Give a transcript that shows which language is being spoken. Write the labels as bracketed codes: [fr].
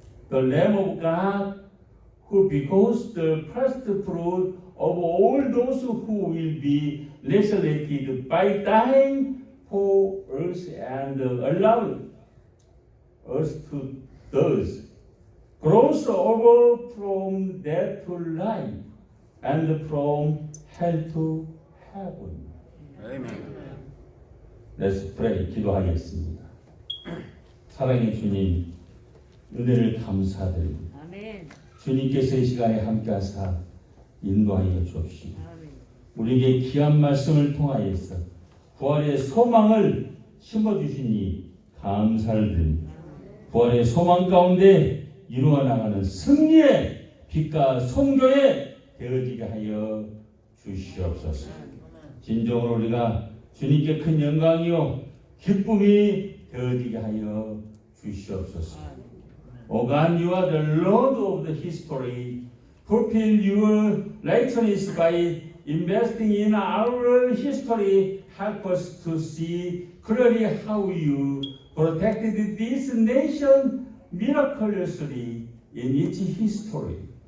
[en] The Lamb of God, who becomes the first fruit of all those who will be resurrected by dying for us and allow us to thus cross over from death to life and from hell to heaven. Amen. Let's pray. [ko] 기도하겠습니다. 사랑의 주님, 은혜를 감사드립니다. 아멘. 주님께서 이 시간에 함께하사 인도하여 주옵시고 아멘. 우리에게 귀한 말씀을 통하여서 부활의 소망을 심어주시니 감사를 드립니다. 부활의 소망 가운데 이루어 나가는 승리의 빛과 성교에 되어지게 하여 주시옵소서. 진정으로 우리가 주님께 큰 영광이요 기쁨이 되어지게 하여 주시옵소서. [en] O God, you are the Lord of the history. Fulfill your righteousness by investing in our history. Help us to see clearly how you protected this nation miraculously in its history.